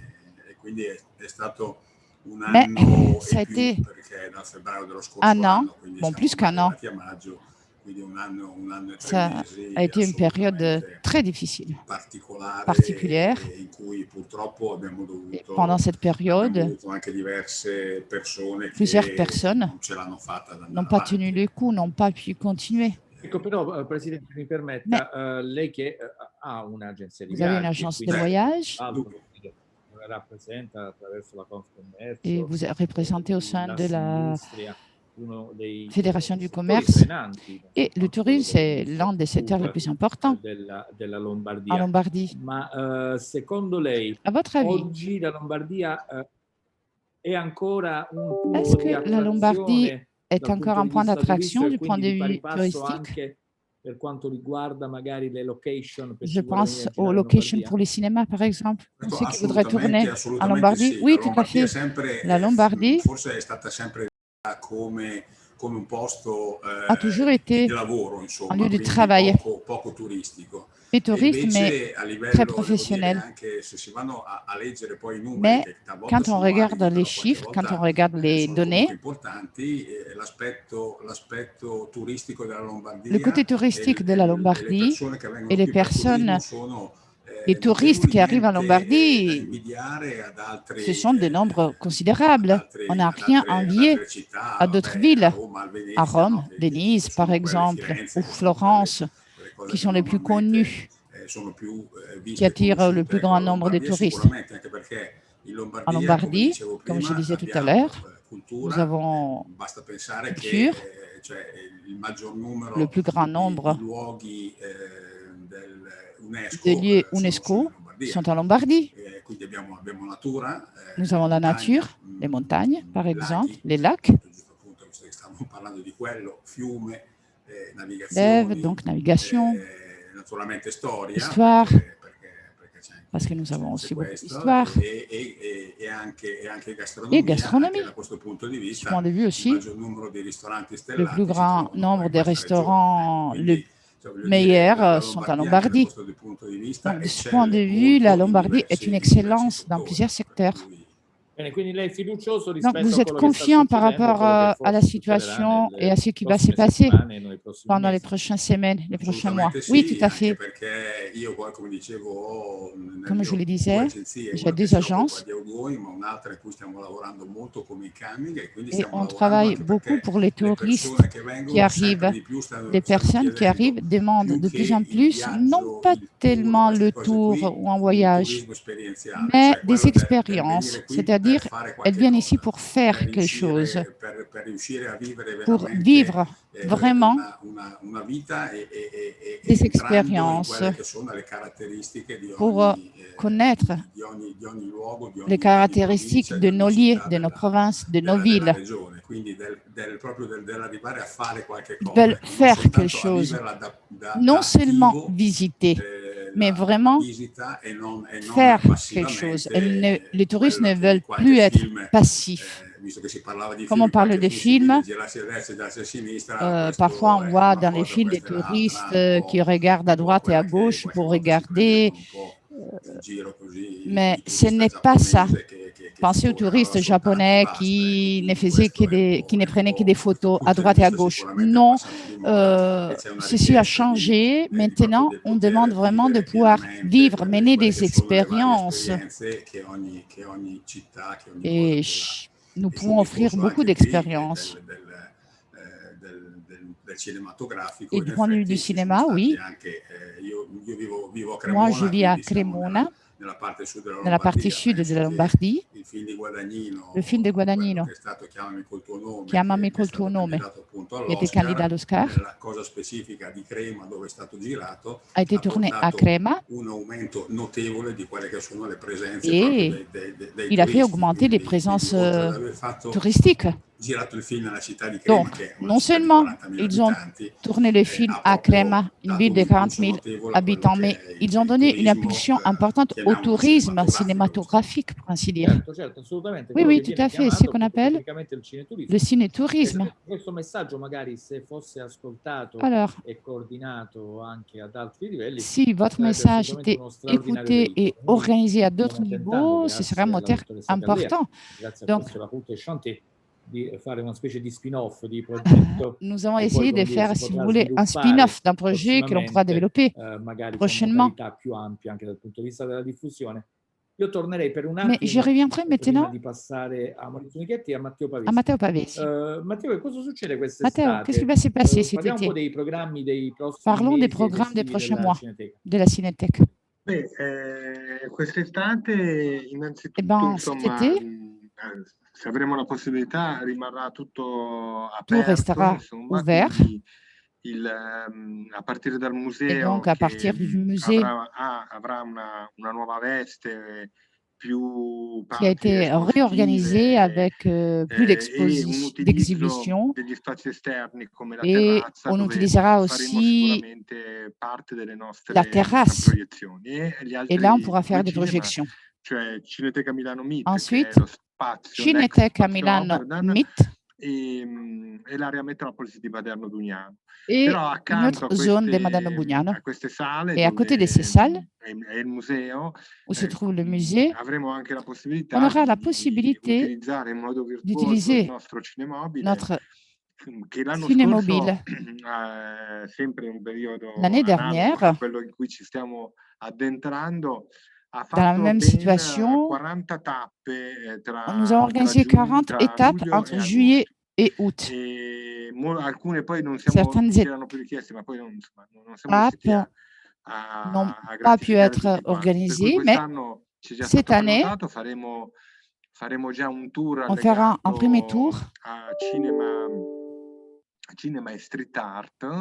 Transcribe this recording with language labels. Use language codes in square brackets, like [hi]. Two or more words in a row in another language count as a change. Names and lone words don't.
[fr] Mais ça a été 1 an, bon, plus qu'1 an, Ça a été une période très difficile, particulière. Et pendant cette période, plusieurs personnes n'ont pas tenu le coup, n'ont pas pu continuer. [it] Ecco, però, Presidente, mi permetta, lei che ha un'agenzia di [fr] Vous avez une [it] viaggi, [fr] agence de [it] quindi [fr] voyage [it] rappresenta attraverso la Confcommercio [fr] et vous êtes représenté au sein de la [it] Assindustria, uno dei [fr] Fédération du [it] settori [fr] commerce. [it] frenanti per [fr] Et le [it] quanto [fr] tourisme, c'est [it] dell'industria [fr] l'un des secteurs les plus importants [it] della [fr] en [it] Lombardia. [fr] Lombardie. [it] Ma secondo lei, [fr] À votre avis, [it] oggi la Lombardia è ancora un [fr] est-ce [it] punto di [fr] que la Lombardie [it] attrazione [fr] est [it] dal [fr] encore [it] punto [fr] un [it] di [fr] point [it] vista [fr] d'attraction [it] turistico [fr] du [it] e [fr] point [it] quindi [fr] de [it] di pari [fr] vue [it] passo [fr] touristique? [it] anche per quanto riguarda magari le location per [fr] Je [it] chi vuole venire [fr] pense [it] a [fr] aux [it] girare in [fr] locations [it] Lombardia? [fr] pour les cinémas, par exemple. Pour ceux qui voudraient [it] Assolutamente, [fr] tourner en [it] assolutamente [fr] Lombardie. [it] sì. [fr] Oui, [it] La [fr] tout à [it] Lombardia [fr] fait. [it] sempre, [fr] La Lombardie [it] forse è stata sempre come un posto [fr] a toujours [it] di [fr] été [it] lavoro, [fr] un [it] insomma, [fr] lieu de [it] quindi [fr] travail [it] poco turistico. [fr] et [it] E [fr] touriste, mais [it] invece a [fr] très [it] livello, devo dire, [fr] professionnel. [it] anche se si vanno a leggere poi i numeri, [fr] Mais [it] che talvolta [fr] quand on [it] sono [fr] regarde [it] validi, [fr] les [it] però qualche [fr] chiffres, quand on [it] volta [fr] regarde les [it] sono [fr] données, [it] comunque importanti, l'aspetto turistico della [fr] le [it] Lombardia [fr] côté touristique de la [it] e le [fr] Lombardie [it] persone che [fr] et [it] vengono [fr] les [it] qui per turismo [fr] personnes, [it] sono [fr] les touristes qui arrivent en [it] notevolmente da [fr] Lombardie, [it] invidiare ad [fr] ce [it] altri, [fr] sont des nombres considérables. On n'a rien [it] ad [fr] envié [it] altre città, [fr] à d'autres [it] vabbè, a [fr] villes, [it] Roma, a [fr] à [it] Venezia, [fr] Rome, [it] no? Che [fr] Venise par [it] sono quelle, [fr] exemple, [it] Firenze, [fr] ou [it] che sono [fr] Florence, [it] quelle cose [fr] qui [it] che [fr] sont les plus [it] normalmente [fr] connues, [it] sono più [fr] qui [it] viste e [fr] attirent le [it] conosciute. [fr] plus [it] Ecco, [fr] grand [it] la [fr] nombre de [it] Lombardia [fr] touristes. [it] sicuramente, anche perché in [fr] En [it] Lombardia, come [fr] Lombardie, [it] dicevo [fr] comme je [it] prima, [fr] disais tout à [it] abbiamo [fr] l'heure, nous [it] cultura, [fr] avons [it] basta pensare che [fr] culture, [it] cioè, il maggior [fr] le [it] numero [fr] plus grand [it] di [fr] nombre [it] luoghi [fr] de [it] dell'UNESCO [fr] lieux [it] sono in [fr] UNESCO [it] Lombardia. [fr] sont en Lombardie. [it] Quindi abbiamo natura, [fr] Nous avons la nature, les montagnes, par exemple, les lacs, [it] giusto appunto, visto che stavamo parlando di quello, fiume, [fr] fleuves, [it] navigazioni, [fr] donc navigation, [it] naturalmente storia, [fr] histoire, [it] perché [fr] parce que nous avons [it] c'è [fr] aussi beaucoup [it] questo, [fr] d'histoire, [it] e anche [fr] et [it] gastronomia, anche [fr] gastronomie. [it] da questo punto di [fr] De ce [it] vista, [fr] point de vue [it] il [fr] aussi, [it] maggior numero di ristoranti [fr] le [it] stellati [fr] plus [it] si [fr] grand [it] trovano [fr] nombre [it] in [fr] des [it] questa regione. [fr] restaurants les [it] Quindi, cioè, voglio dire, [fr] meilleurs sont en [it] Lombardia anche da [fr] Lombardie. [it] questo punto di vista [fr] Donc, de ce point de [it] eccelle [fr] vue, la [it] molto [fr] Lombardie est une [it] in diversi [fr] excellence dans [it] settori. [fr] plusieurs [it] Per [fr] secteurs. [it] cui Bene, quindi lei è fiducioso [fr] Donc, [it] rispetto [fr] vous [it] a [fr] êtes [it] quello che sta [fr] confiant par [it] succedendo e [fr] rapport [it] quello che [fr] à la [it] forse succederà [fr] situation et à [it] nelle [fr] ce qui va se [it] prossime [fr] passer [it] settimane e nei prossimi [fr] pendant les [it] mesi. [fr] prochaines semaines, les prochains mois. [it] Assolutamente [fr] Oui, tout [it] sì, [fr] à [it] anche [fr] fait. [it] perché io poi, come dicevo, ho nel [fr] Comme je vous le [it] mio due [fr] disais, [it] agenzie, [fr] j'ai [it] una che [fr] deux [it] si occupa [fr] agences [it] di outgoing, ma un'altra in cui stiamo lavorando molto come incoming, e quindi [fr] et [it] stiamo [fr] on [it] lavorando [fr] travaille [it] anche [fr] beaucoup [it] perché [fr] pour les [it] le [fr] touristes [it] persone che [fr] qui [it] vengono sempre [fr] arrivent. [it] di più stanno [fr] Les personnes qui [it] chiedendo [fr] arrivent demandent [it] più [fr] de [it] che [fr] plus en [it] il [fr] plus, non [it] viaggio, [fr] pas [it] il tour, [fr] tellement [it] queste [fr] le [it] cose [fr] tour [it] qui, [fr] ou un [it] un [fr] voyage, [it] turismo esperienziale, [fr] mais [it] cioè [fr] des [it] quello del [fr] expériences, [it] venire qui per [fr] c'est-à-dire [it] fare [fr] elles [it] qualche [fr] viennent ici [it] cosa, [fr] pour faire [it] per [fr] quelque chose, [it] riuscire, per riuscire a vivere [fr] pour [it] veramente [fr] vivre vraiment [it] una vita e [fr] des [it] entrando in [fr] expériences, [it] quelle che sono le caratteristiche [fr] pour connaître [it] di ogni luogo, [fr] les [it] di ogni [fr] caractéristiques [it] provincia, di [fr] de nos [it] ogni [fr] lieux, [it] città [fr] de nos provinces, de nos [it] della [fr] villes. [it] regione, quindi proprio dell'arrivare a fare qualche [fr] Ils [it] cosa, [fr] veulent [it] ecco, non [fr] faire quelque [it] soltanto a [fr] chose, [it] viverla [fr] non [it] da [fr] seulement [it] attivo, [fr] visiter, mais [it] la [fr] vraiment [it] visita e non [fr] faire quelque chose. Les touristes [it] quello [fr] ne [it] che in [fr] veulent [it] qualche [fr] plus être [it] film, [fr] passifs. [it] visto che si parlava di [fr] Comme on [it] film, [fr] parle [it] qualche [fr] de [it] film si vede [fr] films, [it] girarsi a destra e girarsi a sinistra, [fr] parfois [it] questo [fr] on [it] è [fr] voit [it] una [fr] dans les [it] cosa, [fr] films des [it] questa è l'altra, [fr] touristes qui regardent à [it] un po' [fr] droite et à [it] quella che [fr] gauche [it] qualche [fr] pour [it] volta si prendevano [fr] regarder, [it] un po' in giro così [fr] mais [it] il [fr] ce [it] turista [fr] n'est pas ça. [it] giapponese che [fr] Pensez aux [it] fotografava [fr] touristes [it] soltanto e [fr] japonais [it] basta. Ecco, [fr] qui ne [it] quindi [fr] faisaient que [it] questo [fr] qui ne [it] è un [fr] prenaient que des [it] po', da questo [fr] photos à [it] punto di [fr] droite et à [it] vista [fr] gauche. [it] sicuramente è [fr] Non, [it] passato di moda e c'è una [fr] ceci a [it] richiesta [fr] changé. [it] proprio [fr] Maintenant, [it] del [fr] on demande [it] poter [fr] vraiment de [it] vivere [fr] pouvoir [it] pienamente [fr] vivre, mener [it] quelle [fr] des [it] che sono le varie [fr] expériences. [it] esperienze che ogni città, che ogni cosa [fr] Et [it] può dare. [fr] nous [it] E [fr] pouvons [it] come il [fr] offrir [it] corso [fr] beaucoup [it] anche qui [fr] d'expériences. [it] del cinematografico, [fr] Et [it] in [fr] du point de vue du [it] effetti ci sono [fr] cinéma, [it] stati [fr] oui. [it] anche, io vivo a [fr] Moi, je [it] Cremona, [fr] vis à [it] quindi siamo [fr] Cremona, [it] nella parte sud della [fr] dans la partie [it] Lombardia. [fr] sud de [it] Penso [fr] la [it] che [fr] Lombardie. [it] il film di Guadagnino, [fr] Le film de [it] quello [fr] Guadagnino, [it] che è stato Chiamami col tuo nome, [fr] Chiamami [it] che è [fr] col tuo [it] stato [fr] nome, [it] candidato appunto [fr] qui était candidat à [it] all'Oscar, [fr] l'Oscar, [it] nella cosa specifica di Crema dove è stato girato, [fr] a été [it] ha [fr] tourné à [it] portato [fr] Crema [it] un aumento notevole di quelle che sono le presenze proprio [fr] et [it] dei [fr] il a fait [it] turisti. [fr] augmenter les [it] Quindi [fr] présences [it] oltre ad aver fatto [fr] touristiques. [it] girato il film nella città di Crema, [fr] Donc, [it] che è una [fr] non [it] città di [fr] seulement [it] 40.000 [fr] ils ont [it] abitanti, [fr] tourné le film [it] ha [fr] à Crema, [it] proprio [fr] une [it] dato [fr] ville [it] un [fr] de 40 [it] impulso [fr] 000 [it] notevole a quello [fr] habitants, [it] che [fr] mais [it] è [fr] ils ont [it] il [fr] donné une [it] turismo, [fr] impulsion importante au [it] chiamiamolo [fr] tourisme [it] cinematografico. [fr] cinématographique, pour ainsi dire. [it] Certo, certo, assolutamente. [fr] Oui, [it] Quello [fr] oui, [it] che [fr] tout [it] viene [fr] à fait. C'est ce [it] chiamato [fr] qu'on [it] appunto [fr] appelle [it] tecnicamente il cineturismo. [fr] le cinétourisme. [it] Questo messaggio magari se fosse ascoltato [fr] Alors, [it] e coordinato anche ad altri livelli [fr] si votre [it] sarebbe [fr] message [it] assolutamente [fr] était [it] uno straordinario [fr] écouté et [it] veicolo. Noi [fr] organisé à d'autres [it] stiamo tentando, [fr] niveaux, ce serait un [it] grazie alla [fr] moteur [it] dottoressa Callea, [fr] important. [it] grazie a [fr] Donc, [it] questo la Route Chantier, di fare una specie di spin-off di progetto [fr] Nous avons [it] che poi, [fr] essayé de [it] come dire, [fr] faire, [it] si [fr] si vous [it] potrà [fr] voulez, un [it] sviluppare [fr] spin-off d'un projet que l'on pourra [it] prossimamente, [fr] développer [it] magari con [fr] prochainement. [it] modalità più ampie anche dal punto di vista della diffusione. Io tornerei per un [fr] Mais je [it] attimo, [fr] reviendrai [it] prima [fr] maintenant [it] di passare a Maurizio Michetti e a Matteo [fr] à [it] Pavesi. [fr] Matteo Pavesi. [it] Matteo, che cosa succede [fr] Matteo, qu'est-ce qui va se [it] quest'estate? [fr] passer cet [it] Parliamo un po' [fr] été? [it] dei programmi dei prossimi [fr] Parlons des [it] mesi ed [fr] programmes des [it] estivi [fr] prochains [it] della [fr] mois [it] Cineteca. [fr] de la Cinétech. [it] Quest'estate [fr] Eh [it] innanzitutto, [fr] bien, cet [it] insomma, [fr] été, [it] se avremo la possibilità rimarrà tutto [fr] tout [it] aperto, [fr] restera [it] insomma, [fr] ouvert. [it] quindi a partire dal [fr] Et [it] museo [fr] donc, à [it] che [fr] partir du musée [it] avrà una nuova veste, più [fr] qui a [it] parti [fr] été réorganisé [it] espositive [fr] avec plus [it] e un utilizzo [fr] d'exhibitions, [it] degli spazi esterni come la [fr] et [it] terrazza, [fr] on [it] dove [fr] utilizzera [it] faremo [fr] aussi [it] sicuramente parte delle [fr] la [it] nostre [fr] terrasse. [it] proiezioni. E gli [fr] Et là, on [it] altri [fr] pourra faire [it] due [fr] des [it] cinema, [fr] projections. [it] cioè Cineteca Milano MIT, che è [fr] Ensuite, [it] lo spazio, l'ex [fr] Cinétech à [it] spazio [fr] Milano [it] Oberdan, [fr] MIT [it] e l'area Metropolis di Maderno Dugnano. [fr] et [it] Però [fr] une autre [it] accanto [fr] zone de Madame Bugnano. [it] a queste sale, [fr] Et à côté de [it] dove [fr] ces salles, [it] è il museo, [fr] où se trouve le musée, [it] avremo anche la [fr] on [it] possibilità [fr] aura la [it] di [fr] possibilité [it] utilizzare in modo virtuoso il [fr] d'utiliser [it] nostro cinemobile, [fr] notre [it] che l'anno [fr] cinémobile. [it] scorso, sempre in un periodo [fr] L'année [it] analogo a [fr] dernière, [it] quello in cui ci stiamo addentrando, ha [fr] dans la [it] fatto [fr] même [it] ben [fr] situation, [it] 40 tappe [fr] nous avons organisé 40 étapes [it] luglio [fr] entre [it] e [fr] juillet [it] agosto. [fr] et août. [it] Alcune poi non [fr] Certaines [it] c'erano più richieste, ma poi non siamo riusciti [fr] étapes [it] a [fr] n'ont pas pu [it] gratificare [fr] être [it] tutti quanti. Per cui [fr] organisées, mais [it] quest'anno ci è già [fr] cette [it] stato [fr] année, [it] prenotato, faremo già un tour [fr] on fera un premier tour [it] allegato a cinema e street art in